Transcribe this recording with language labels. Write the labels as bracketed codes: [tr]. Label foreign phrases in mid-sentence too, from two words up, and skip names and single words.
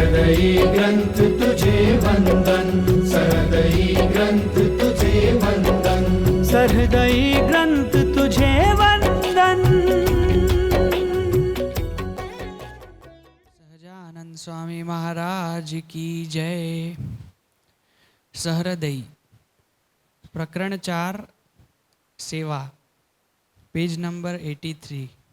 [mr] सहृदयी ग्रंथ तुझे वंदन, सहृदयी ग्रंथ तुझे वंदन, सहृदयी ग्रंथ तुझे वंदन। [hi] सहजानंद स्वामी महाराज की जय। [gu] સહૃદયી પ્રકરણ 4 સેવા, પેજ નંબર 83।